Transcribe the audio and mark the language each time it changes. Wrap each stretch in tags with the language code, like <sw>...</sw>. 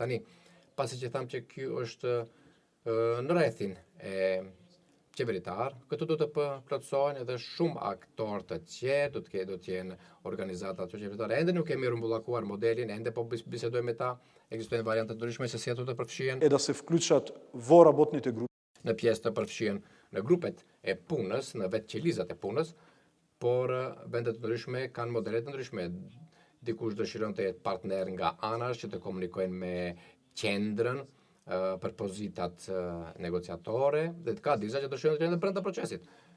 <sq>Tani, pasi që tham që ky është në rrethin e qeveritar, këtu do të plotësohen edhe shumë aktorë të tjerë, do të jenë organizata të qeveritare. Ende nuk kemi rumbullakuar modelin, ende po bisedojmë me ta, ekzistojnë variante të ndryshme se si ato të përfshihen</sq> <mk>е да се вклучат во работните групи</mk> <sq>në pjesë të përfshihen në grupet e punës, në vetë qelizat e punës, por vendet të ndryshme kanë modele të ndryshme. Dikush dëshiron të jetë partner nga anash që të komunikojnë me qendrën për pozitat negociatore, dhe ka disa që dëshirojnë të jenë brenda procesit.</sq>